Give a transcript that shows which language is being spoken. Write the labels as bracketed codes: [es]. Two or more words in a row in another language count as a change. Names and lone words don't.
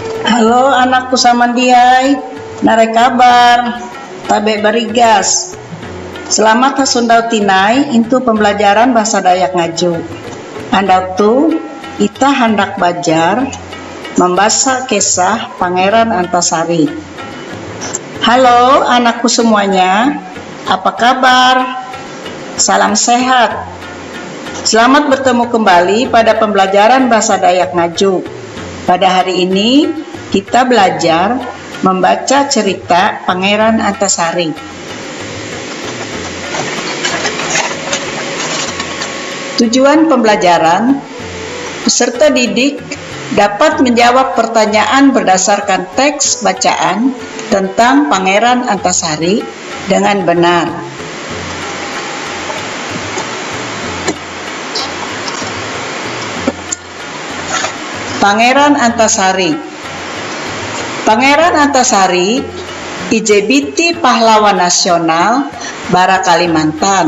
[nij] Halo anakku samandiai, nare kabar, tabe barigas. Selamat hasundau tinai into [id] pembelajaran bahasa Dayak Ngaju. [nij] Andau tu, ita [id] hendak belajar membaca kisah [nij] Pangeran Antasari. [id] Halo anakku semuanya, apa kabar? Salam sehat. Selamat bertemu kembali pada pembelajaran bahasa Dayak Ngaju. Pada hari ini kita belajar membaca cerita Pangeran Antasari. Tujuan pembelajaran, peserta didik dapat menjawab pertanyaan berdasarkan teks bacaan tentang Pangeran Antasari dengan benar. Pangeran Antasari. [nij] Pangeran Antasari IJBT [id] pahlawan nasional [nij] Bara Kalimantan.